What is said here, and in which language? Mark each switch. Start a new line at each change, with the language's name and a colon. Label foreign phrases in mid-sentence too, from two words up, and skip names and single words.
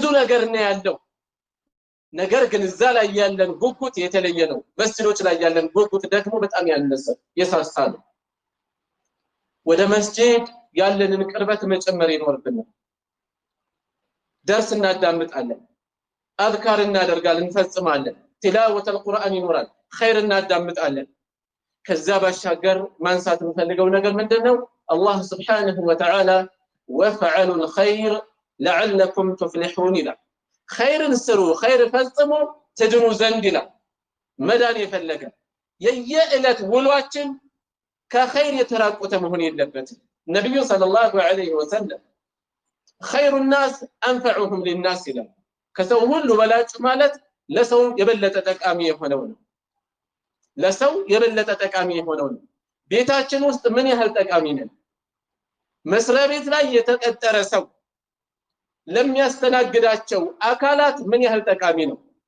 Amharic: ነገር ነው ያለው። ነገር ግን እዛ ላይ ያለን ጉጉት የተለየ ነው። መስጂዶች ላይ ያለን ጉጉት ደግሞ በጣም ያነሰ የሳሳ ነው። ወደ መስጂድ ያለንን ቅርበት መጨመር ይኖርብናል። ደርስ እናዳምጣለን፣ አዝካር እናደርጋለን፣ እንፈጽማለን፣
Arabic: تلاوة القرآن
Amharic: ይኖራል፣ ኸይር እናዳምጣለን። ከዛ ባሻገር ማንሳት የምፈልገው ነገር ምንድነው? አላህ
Arabic: سبحانه وتعالى وافعلوا الخير لعلكم تفلحون
Amharic: ይላል። ኸይርን ስሩ፣ ኸይር ፈጽሙ ትድኑ ዘንድ ይላል። መዳን የፈለገ የየዕለት ውሏችን ከኸይር የተራቆተ መሆን የለበትም። ነብዩ
Arabic: صلى الله عليه وسلم خير الناس انفعهم للناس
Amharic: ይላል። ከሰው ሁሉ በላጭ ማለት ለሰው የበለጠ ጠቃሚ የሆነው ነው። ለሰው የበለጠ ጠቃሚ የሆነው ነው። ቤታችን ውስጥ ምን ያህል ጠቃሚ ነን? መስሪያ ቤት ላይ የተቀጠረ ሰው ለሚያስተናግዳቸው አካላት ምን ያህል ጠቃሚ ነው?